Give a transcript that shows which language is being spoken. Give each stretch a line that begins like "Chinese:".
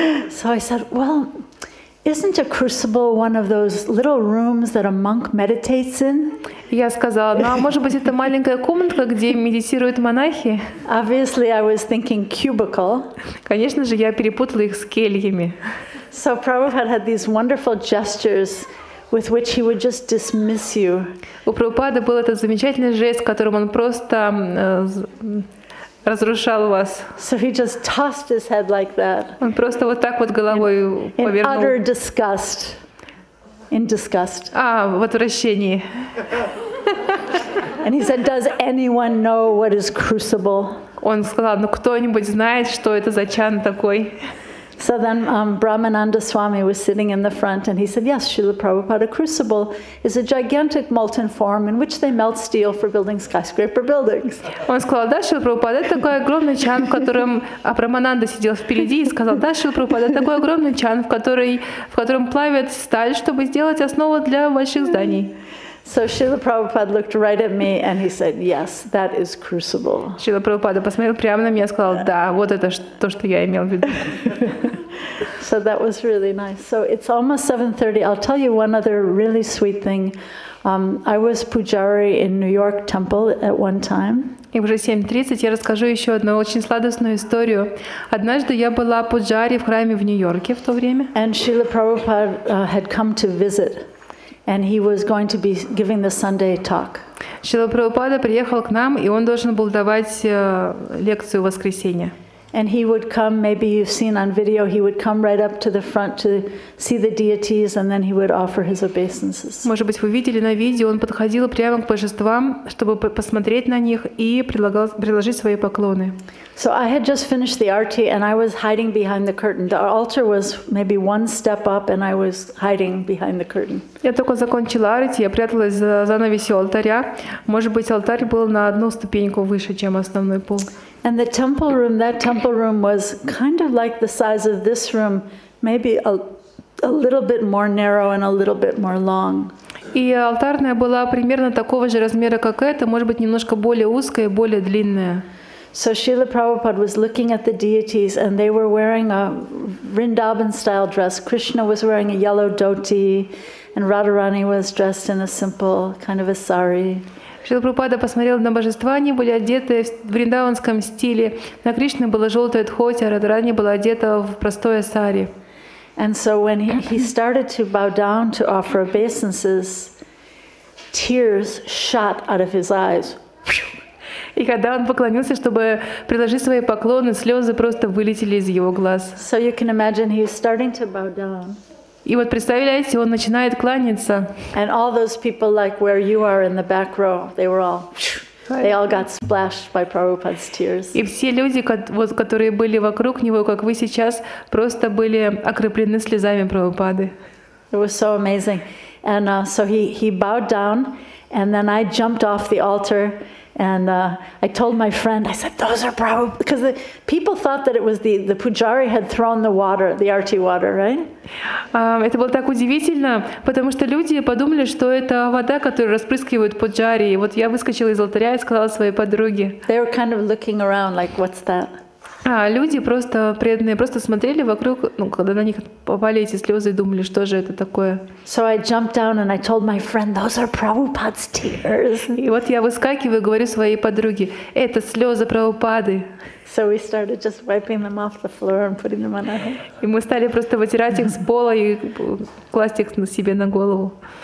English: So I said, well, isn't a crucible one of those little rooms that a monk meditates in?
Russian: Я сказала, а может быть это маленькая комнатка, где медитируют монахи?
English: Obviously, I was thinking cubicle.
Russian: Конечно же, я перепутала их с кельями.
English: So Prabhupada had these wonderful gestures with which he would just dismiss you.
Russian: У Прабхупады был этот замечательный жест, которым он просто разрушал вас.
English: So he just tossed his head like that.
Russian: Он просто вот так вот головой повернул.
English: In utter disgust. In disgust.
Russian: В отвращении.
English: And he said, does anyone know what is crucible?
Russian: Он сказал, кто-нибудь знает, что это за чан такой?
English: So then Brahmananda Swami was sitting in the front and he said, yes, Srila Prabhupada, crucible is a gigantic molten form in which they melt steel for building skyscraper buildings.
Russian: Он сказал, да, Шрила Прабхупада, это такой огромный чан, в котором Брахмананда сидел впереди и сказал, да, Шрила Прабхупада, это такой огромный чан, в котором плавят сталь, чтобы сделать основу для больших зданий.
English: So Srila Prabhupada looked right at me and he said, yes, that is crucible.
Russian: Шрила Прабхупада посмотрел прямо на меня и сказал, да, вот это то, что я имел в виду.
English: So that was really nice. So it's almost 7:30. I'll tell you one other really sweet thing. I was pujari in New York temple at one time.
Russian: И уже 7:30 я расскажу еще одну очень сладостную историю. Однажды я была пуджари в храме в Нью-Йорке в то время.
English: And Srila Prabhupada had come to visit. And he was going to be giving the Sunday talk.
Russian: Шрила Прабхупада приехал к нам, и он должен был давать лекцию в воскресенье.
English: And he would come, maybe you've seen on video, he would come right up to the front to see the deities, and then he would offer his obeisances.
Russian: Может быть, вы видели на видео, он подходил прямо к божествам, чтобы посмотреть на них и приложить свои поклоны.
English: So I had just finished the arti and I was hiding behind the curtain. The altar was maybe one step up and I was hiding behind the curtain.
Russian: Я только закончила арти, я пряталась за занавесью алтаря. Может быть, алтарь был на одну ступеньку выше, чем основной пол.
English: And that temple room was kind of like the size of this room, maybe a little bit more narrow and a little bit more long.
Russian: И алтарная была примерно такого же размера, как эта, может быть, немножко более узкая и более длинная.
English: So Srila Prabhupada was looking at the deities and they were wearing a Vrindavan-style dress. Krishna was wearing a yellow dhoti and Radharani was dressed in a simple kind of a sari.
Russian: Шрила Прабхупада посмотрел на божества, они были одеты в вриндаванском стиле. На Кришне было желтое дхоти, а Радхарани была одета в простое сари.
English: And so when he started to bow down to offer obeisances, tears shot out of his eyes.
Russian: И когда он поклонился, чтобы приложить свои поклоны, слезы просто вылетели из его глаз.
English: So you can imagine he was starting to bow down.
Russian: И вот представляете, он начинает кланяться.
English: And all those people like where you are in the back row, they all got splashed by Prabhupada's tears.
Russian: И все люди, которые были вокруг него, как вы сейчас, просто были окроплены слезами Прабхупады.
English: It was so amazing. And so he bowed down, and then I jumped off the altar. And I told my friend, I said, those are Prabhupada, because the people thought that it was the pujari had thrown the water, the arti water, right?
Russian: Это было так удивительно, потому что люди подумали, что это вода, которую распрыскивают пуджари. И вот я выскочила из алтаря и сказала своей подруге.
English: They were kind of looking around like, what's that?
Russian: Люди просто преданные, просто смотрели вокруг, когда на них попали эти слезы и думали, что же это такое.
English: So I jumped down and I told my friend, those are Prabhupada's tears.
Russian: И вот я выскакиваю и говорю своей подруге, это слезы Прабхупады.
English: So we started just wiping them off the floor and putting them on our head.
Russian: И мы стали просто вытирать их с пола и класть их себе на голову.